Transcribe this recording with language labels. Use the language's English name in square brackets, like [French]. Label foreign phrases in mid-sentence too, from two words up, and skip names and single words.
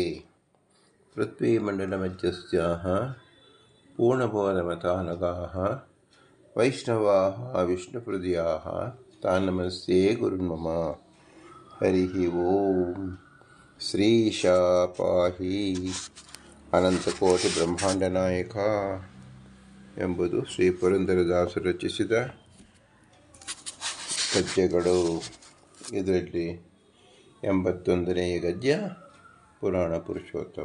[Sanskrit] पृथ्वीमण्डलमध्यस्थाः पूर्णबोधमतानगाः वैष्णवाः विष्णुहृदयाः तान् नमस्ते गुरुन्मम। हरिः ओम्। ಶ್ರೀಶಾ ಪಾಹಿ ಅನಂತಕೋಟಿ ಬ್ರಹ್ಮಾಂಡ ನಾಯಕ [Kannada] ಎಂಬುದು ಶ್ರೀ ಪುರಂದರದಾಸರು ರಚಿಸಿದ ಗದ್ಯಗಳು. ಇದರಲ್ಲಿ 81ನೇ ಗದ್ಯ ಪುರಾಣ ಪುರುಷೋತ್ತಮ.